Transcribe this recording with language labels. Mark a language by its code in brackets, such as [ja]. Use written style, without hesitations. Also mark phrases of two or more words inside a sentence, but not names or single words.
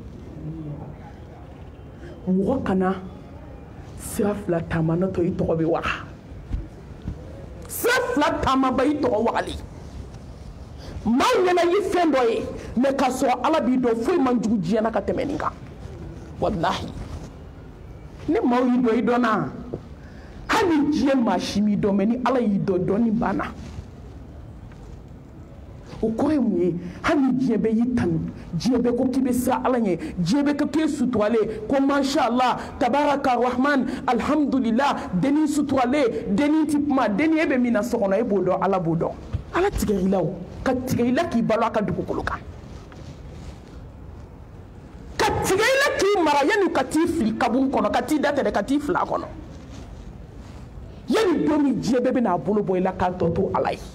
[bm] mɔgɔ kana sira fila taama n'o tɛ i tɔgɔ bɛ waga sira fila taama ba i tɔgɔ wagali maa ɲɛna ye fɛn dɔ ye mais k'a sɔrɔ Ala b'i dɔn foyi man jugu diɲɛ na ka tɛmɛ nin kan walahi ni maaw y'i dɔn i dɔnna hali ni diɲɛ maa si m'i dɔn mais ni Ala y'i dɔn dɔnni banna o kɔrɔ ye mun ye hali ni diɲɛ bɛɛ y'i tanu diɲɛ bɛɛ ko k'i bɛ siran Ala ɲɛ diɲɛ bɛɛ ko k'i ye suturalen ko [ar] ما شاء الله تبارك الرحمن الحمد لله [bm] denni suturalen denni ti kuma denni e bɛ min na so kɔnɔ e b'o dɔn Ala b'o dɔn Ala tigɛ i la o ka tigɛ i la k'i balo a ka dugukolo kan ka tigɛ i la k'i mara yanni ka t'i fili kaburu kɔnɔ ka t'i da tɛrɛ ka t'i fili a kɔnɔ yanni don min diɲɛ bɛɛ bɛna a bolo bɔ i la k'a tɔ to Ala ye